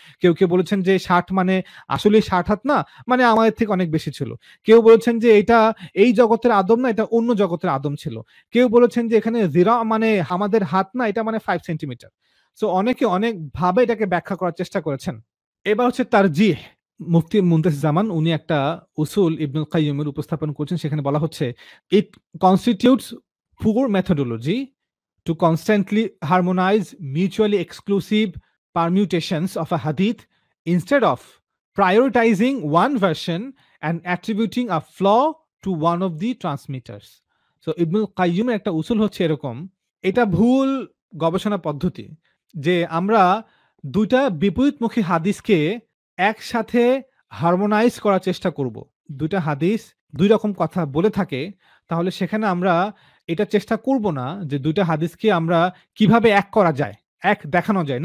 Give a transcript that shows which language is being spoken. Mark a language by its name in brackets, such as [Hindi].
[Bangla] কেউ বলেছেন যে 60 মানে আসলেই 60 হাত না, মানে আমাদের থেকে অনেক বেশি ছিল। কেউ বলেছেন যে এটা এই জগতের আদম না, এটা অন্য জগতের আদম ছিল। কেউ বলেছেন যে এখানে যিরা মানে আমাদের হাত না, এটা মানে 5 সেন্টিমিটার। সো অনেকে অনেকভাবে এটাকে ব্যাখ্যা করার চেষ্টা করেছেন। এবার হচ্ছে তারজিহ। মুফতি মুনতাসির জামান উনি একটা উসুল ইবনুল কাইয়্যিমের উপস্থাপন করছেন, সেখানে বলা হচ্ছে [English] It constitutes poor methodology to constantly harmonize mutually exclusive permutations of a hadith instead of prioritizing one version and attributing a flaw to one of the transmitters. [Bangla] So ইবনুল কাইয়্যিমের একটা উসুল হচ্ছে এরকম, এটা ভুল গবেষণা পদ্ধতি যে আমরা দুইটা বিপরীতমুখী হাদিসকে একসাথে হারমোনাইজ করার চেষ্টা করব। দুইটা হাদিস দুই রকম কথা বলে থাকে, তাহলে সেখানে আমরা এটা চেষ্টা করব না যে দুইটা হাদিসকে আমরা কিভাবে এক করা যায়, এক দেখানো যায়।